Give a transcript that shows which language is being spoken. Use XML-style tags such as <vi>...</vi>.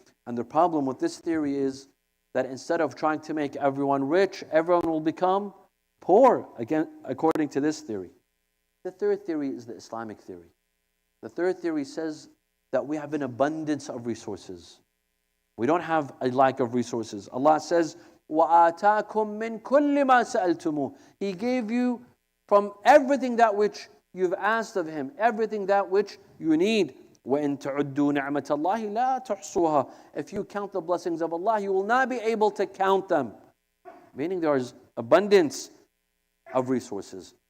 <en>And the problem with this theory is that instead of trying to make everyone rich, everyone will become poor, again, according to this theory. The third theory is the Islamic theory. The third theory says that we have an abundance of resources. We don't have a lack of resources. Allah says,</en> <ar>وَآتَاكُم مِّن كُلِّ مَا سَأَلْتُمُوهُ.</ar> <en>He gave you from everything that which you've asked of Him, everything that which you need.</en> <ar>وَإِن تَعُدُّوا نِعْمَةَ اللَّهِ لَا تُحْصُوهَا.</ar> <en>If you count the blessings of Allah, you will not be able to count them. Meaning there is abundance of resources.</en>